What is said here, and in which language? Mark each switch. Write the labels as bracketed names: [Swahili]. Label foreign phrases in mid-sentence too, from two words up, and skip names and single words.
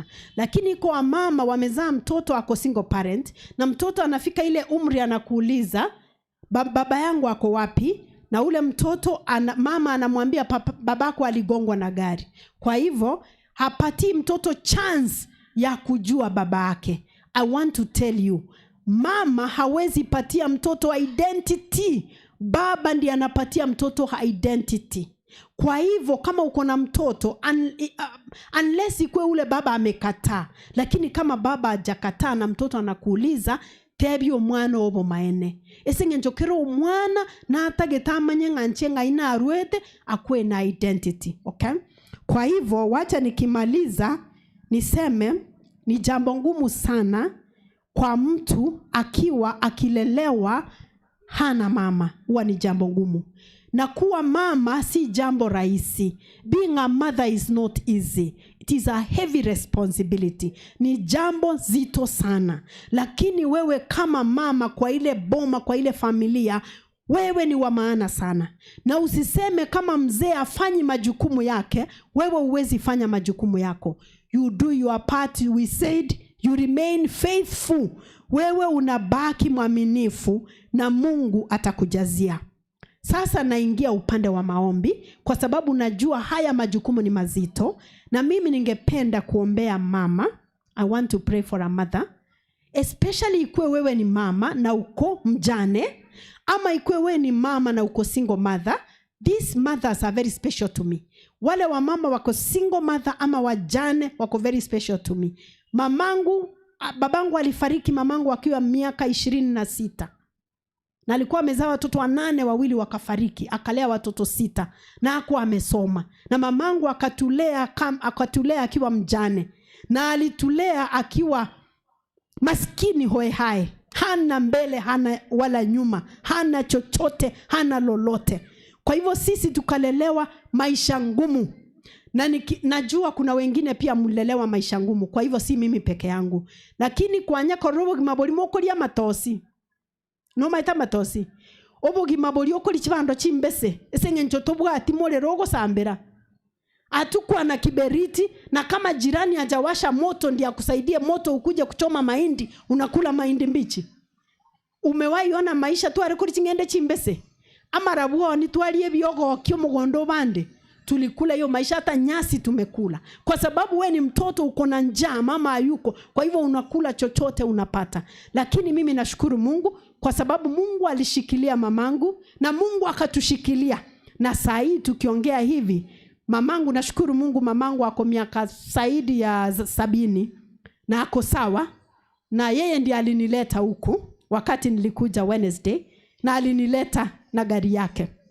[Swahili] Lakini kwa mama wamezaa mtoto ako [English] single parent, [Swahili] na mtoto anafika ile umri anakuuliza baba yangu ako wapi, na ule mtoto mama anamwambia babako aligongwa na gari. Kwa hivyo hapati mtoto chance ya kujua baba yake. [English] I want to tell you, [Swahili] mama hawezi patia mtoto identity, baba ndiye anapatia mtoto identity. Kwa hivyo kama uko na mtoto unless ikwe ule baba amekataa, lakini kama baba hajakataa na mtoto anakuuliza, [Gusii] tebyo mwana obo maene esengenjokero mwana na atagetamanye nganchenga ina arwete akwe na identity. [Swahili] Okay, kwa hivyo wacha nikimaliza niseme ni jambo ngumu sana kwa mtu akiwa akilelewa hana mama. Huwa ni jambo ngumu, na kuwa mama si jambo rahisi. [English] Being a mother is not easy. It is a heavy responsibility. [Swahili] Ni jambo zito sana. Lakini wewe kama mama kwa ile boma, kwa ile familia, wewe ni wa maana sana. Na usiseme kama mzee afanyi majukumu yake, wewe huwezi fanya majukumu yako. [English] You do your part, we said, you remain faithful. [Swahili] Wewe unabaki mwaminifu na Mungu atakujazia. Sasa naingia upande wa maombi kwa sababu najua haya majukumu ni mazito, na mimi ningependa kuombea mama. [English] I want to pray for a mother, especially [Swahili] ikwe wewe ni mama na uko mjane, ama ikwe wewe ni mama na uko [English] single mother. These mothers are very special to me. [Swahili] Wale wa mama wako [English] single mother [Swahili] ama wajane wako [English] very special to me. [Swahili] Babangu alifariki mamangu akiwa miaka 26. Na alikuwa amezaa watoto 8, 2 wakafariki, akalea watoto 6 na hakuwa amesoma. Na mamangu akatulea akiwa mjane, na alitulea akiwa maskini hoe hai, hana mbele hana wala nyuma, hana chochote, hana lolote. Kwa hivyo sisi tukalelewa maisha ngumu, na najua kuna wengine pia mulelewa maisha ngumu. Kwa hivyo si mimi peke yangu. Lakini kwa [Gusii] nyako robo gimaboli mokolia matosi, no maita matosi obo gimaboli okoli kibando chimbese esengencho tobwati more rogo sambera atukwa na kiberiti, [Swahili] na kama jirani hajawasha moto ndiye akusaidie moto ukuje kuchoma mahindi, unakula mahindi mbichi. Umewahi ona maisha tu [Gusii] arekoli chingende chimbese ama rabuo ni twalie byogo kyo mugondo bande? [Swahili] Tulikula hiyo maisha, hata nyasi tumekula, kwa sababu we ni mtoto, uko na njaa, mama hayuko, kwa hivyo unakula chochote unapata. Lakini mimi nashukuru Mungu kwa sababu Mungu alishikilia mamangu na Mungu akatushikilia, na saa hii tukiongea hivi mamangu, nashukuru Mungu, mamangu ako miaka zaidi ya 70 na ako sawa, na yeye ndiye alinileta huku wakati nilikuja Wednesday, na alinileta na gari yake.